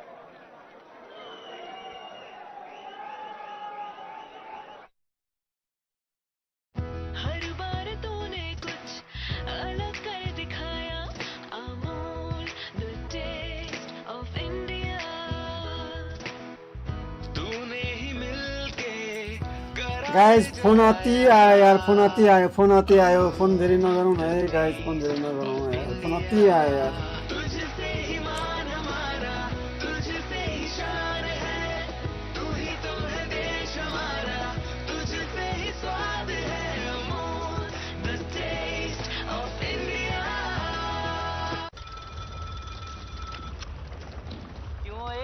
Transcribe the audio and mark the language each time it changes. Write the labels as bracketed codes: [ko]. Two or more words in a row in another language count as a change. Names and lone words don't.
[hi] हर बार तूने कुछ अलग कर दिखाया, अमूल [en] the taste of India. [hi] तूने ही मिलके [ne] गाइज फोन अति आयो यार, फोन अति आयो, फोन धेरै नगरौँ है गाइज, फोन धेरै नगरौँ यार, फोन अति आयो यार। [hi] तुझसे ही मान हमारा, तुझसे ही शान है, तू ही तो है देश हमारा, तुझसे ही स्वाद है, अमूल [en] the taste of India. [hi] क्यों है?